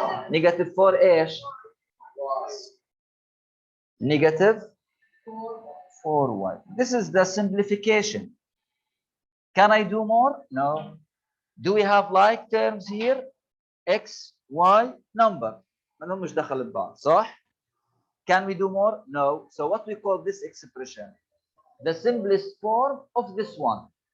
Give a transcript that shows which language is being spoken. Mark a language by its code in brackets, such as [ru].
[en] Negative 4 ish. Negative 4y. This is the simplification. Can I do more? No. Do we have like terms here? X, Y, number. [ar] ما لهمش دخل ببعض، صح؟ [en] Can we do more? No. So what we call this expression? The simplest form of this one.